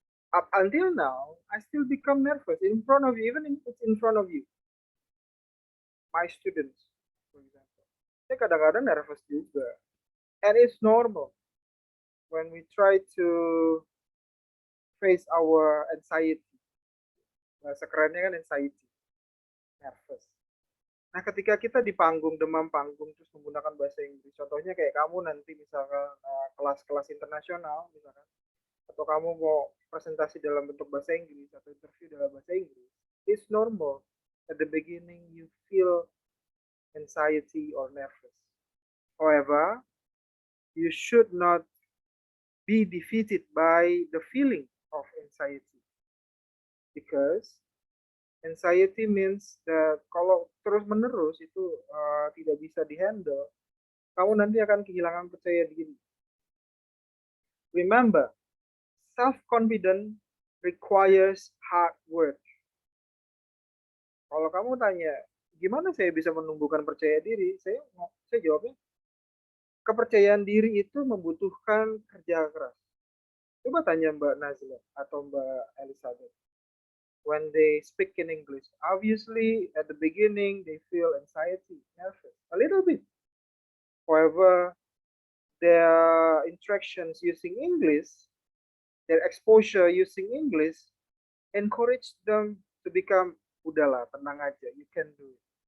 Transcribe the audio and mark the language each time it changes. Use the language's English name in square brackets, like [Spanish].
[English] Up until now, I still become nervous in front of you, even if it's in front of you. My students, for example. [Indonesian] Saya kadang-kadang nervous juga. [English] And it's normal when we try to face our anxiety. [Indonesian] Bahasa kerennya kan anxiety, nervous. Nah, ketika kita di panggung, demam panggung, terus menggunakan bahasa Inggris, contohnya kayak kamu nanti misalkan kelas-kelas internasional, misalkan, atau kamu mau presentasi dalam bentuk bahasa Inggris, atau interview dalam bahasa Inggris, [English] it's normal. At the beginning, you feel anxiety or nervous. However, you should not be defeated by the feeling of anxiety. Because anxiety means that [Indonesian] kalau terus-menerus itu tidak bisa dihandle, kamu nanti akan kehilangan percaya diri. [English] Remember, self-confidence requires hard work. [Indonesian] Kalau kamu tanya, gimana saya bisa menumbuhkan percaya diri? Saya jawabnya, kepercayaan diri itu membutuhkan kerja keras. Coba tanya Mbak Nazla atau Mbak Elizabeth. [English] When they speak in English, obviously at the beginning they feel anxiety, nervous, a little bit. However, their interactions using English, their exposure using English, encourage them to become, [Indonesian] udahlah, tenang aja, [English] you can do it.